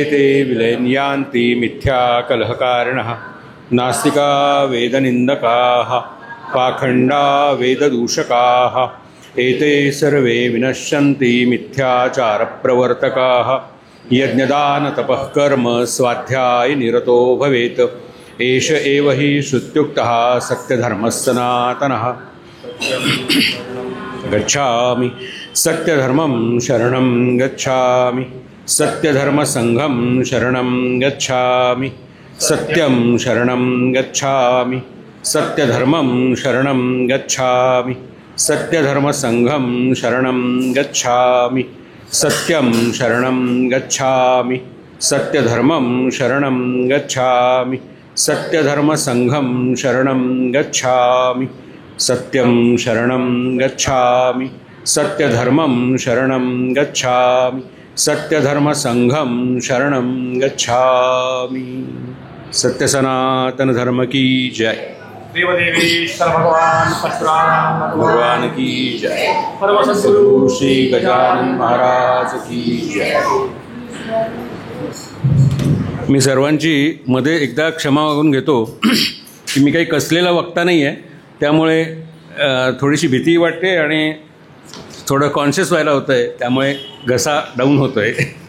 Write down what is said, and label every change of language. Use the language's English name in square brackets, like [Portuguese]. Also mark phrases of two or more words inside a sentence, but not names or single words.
[Sanskrit] ते विलयन्यान्ति मिथ्याकलहकारिणः नास्तिका वेदनिन्दकाः पाखण्डा वेददूषकाः एते सर्वे विनश्यन्ति मिथ्याचारप्रवर्तकाः यज्ञदानतपः कर्म स्वाध्यायनिरतो भवेत् एष एव हि श्रुत्युक्तः सत्यधर्मः सनातनः गच्छामि सत्यधर्मं शरणं गच्छामि सत्यधर्मसङ्घं शरणं गच्छामि सत्यं शरणं गच्छामि सत्यधर्मं शरणं गच्छामि सत्यधर्मसङ्घं शरणं गच्छामि सत्यं शरणं गच्छामि सत्यधर्मं शरणं गच्छामि सत्यधर्मसङ्घं शरणं गच्छामि सत्यं शरणं गच्छामि सत्यधर्मं शरणं गच्छामि सत्यधर्मसङ्घं शरणं गच्छामि। [Hindi] सत्य धर्म की जय। देवदेवेश्वर भगवान परशुराम भगवान की जय। परम सद्गुरु श्री गजानन महाराज की जय। [Marathi] मी सर्वांची मध्ये एकदा क्षमा मागून घेतो की मी काही कसलेला वक्ता नाही आहे, त्यामुळे थोडीशी भीती वाटते आणि थोडं कॉन्शियस व्हायला होतं आहे, त्यामुळे घसा डाऊन होतो आहे।